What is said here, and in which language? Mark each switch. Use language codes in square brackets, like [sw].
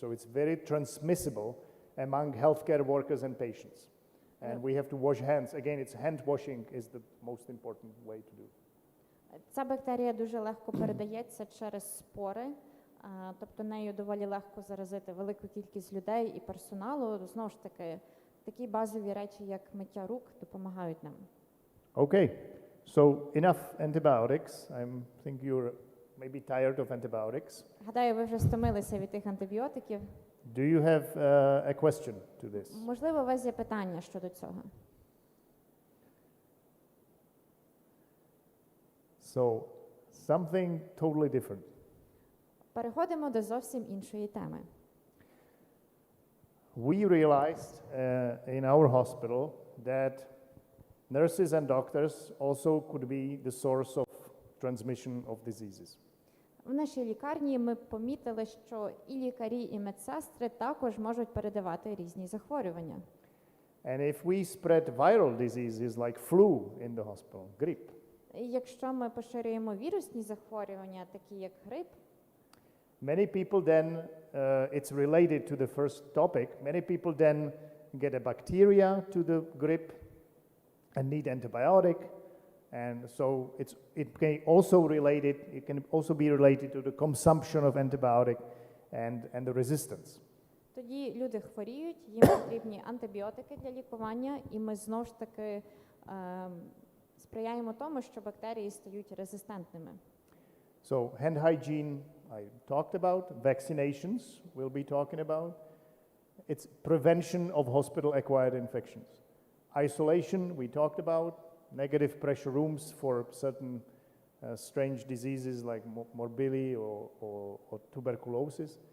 [en] So it's very transmissible among healthcare workers and patients. And we have to wash hands. Again, it's hand washing is the most important way to do. [uk] Ця бактерія дуже легко передається через спори, тобто нею доволі легко заразити велику кількість людей і персоналу. Знову ж таки, такі базові речі, як миття рук, допомагають нам. [en] Okay, so enough antibiotics. I think you're maybe tired of antibiotics. [uk] Гадаю, ви вже стомилися від тих антибіотиків. [en] Do you have a question to this? [uk] Можливо, у вас є питання щодо цього. [en] So, something totally different. [uk] Переходимо до зовсім іншої теми. [en] We realized in our hospital that nurses and doctors also could be the source of transmission of diseases. [uk] В нашій лікарні ми помітили, що і лікарі, і медсестри також можуть передавати різні захворювання. [en] And if we spread viral diseases like flu in the hospital, grippe, [uk] І якщо ми поширюємо вірусні захворювання, такі як грип, [en] many people then, it's related to the first topic, many people then get a bacteria to the grippe and need antibiotic. And so it can also be related to the consumption of antibiotic and the resistance. [uk] тоді люди хворіють, їм потрібні антибіотики для лікування, і ми знову ж таки сприяємо тому, що бактерії стають резистентними. [en] So hand hygiene I talked about, vaccinations we'll be talking about. It's prevention of hospital-acquired infections. Isolation we talked about, negative pressure rooms for certain strange diseases like morbilli or tuberculosis.